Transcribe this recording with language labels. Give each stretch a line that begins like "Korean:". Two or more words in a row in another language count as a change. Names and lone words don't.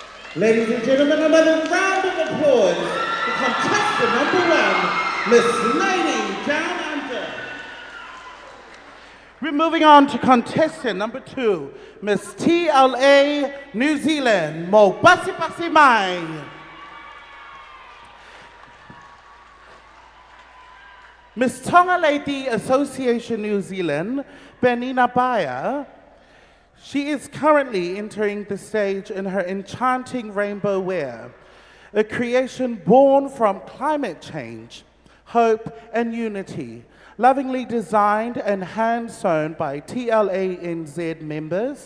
English: Ladies and gentlemen, another round of applause for contestant number 1, Miss Lady Down Under. We're moving on to contestant number 2, Miss TLA New Zealand, Mo Basi Basi Mai. Miss Tonga Lady Association New Zealand, Benina Baya. She is currently entering the stage in her enchanting rainbow wear, a creation born from climate change, hope, and unity, lovingly designed and hand-sewn by TLANZ members.